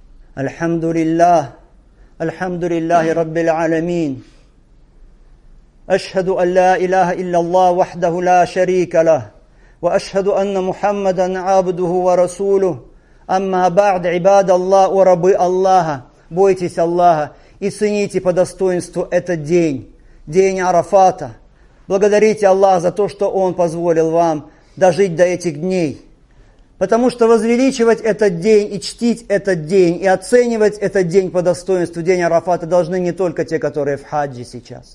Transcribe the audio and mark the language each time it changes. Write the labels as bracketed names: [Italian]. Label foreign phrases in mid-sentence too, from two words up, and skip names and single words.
[Arabic] الحمد لله، الحمد لله رب العالمين. أشهد أن لا إله إلا الله وحده لا شريك له. وأشهد أن محمدا عبده ورسوله. أما بعد، عباد الله, [Russian] о рабы Аллаха, бойтесь Аллаха и цените по достоинству этот день, день Арафата. Благодарите Аллаха за то, что Он позволил вам дожить до этих дней. Потому что возвеличивать этот день и чтить этот день, и оценивать этот день по достоинству, день Арафата, должны не только те, которые в хаджи сейчас.